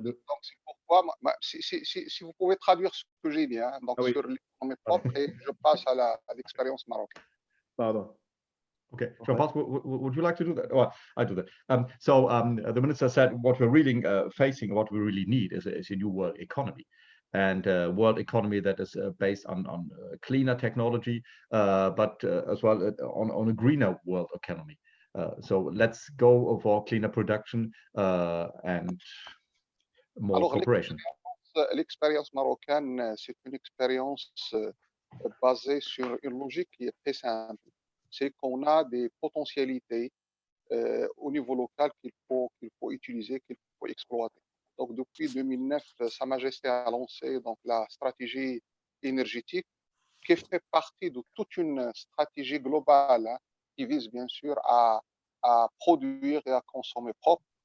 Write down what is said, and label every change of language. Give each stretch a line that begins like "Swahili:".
French: Donc, c'est pourquoi, si vous pouvez traduire ce que j'ai dit, hein, donc sur l'économie propre, et je passe à l'expérience marocaine. Pardon.
English: Okay, Jean-Paul, would you like to do that? Well, I do that. So the minister said what we're really facing, what we really need is a new world economy. And world economy that is based on cleaner technology, but as well on a greener world economy. So let's go for cleaner production and more cooperation.
French: L'expérience marocaine, c'est une expérience basée sur une logique qui est très simple. C'est qu'on a des potentialités au niveau local qu'il faut utiliser, qu'il faut exploiter. Donc, depuis 2009, Sa Majesté a lancé donc, la stratégie énergétique qui fait partie de toute une stratégie globale hein, qui vise bien sûr à produire et à consommer propre.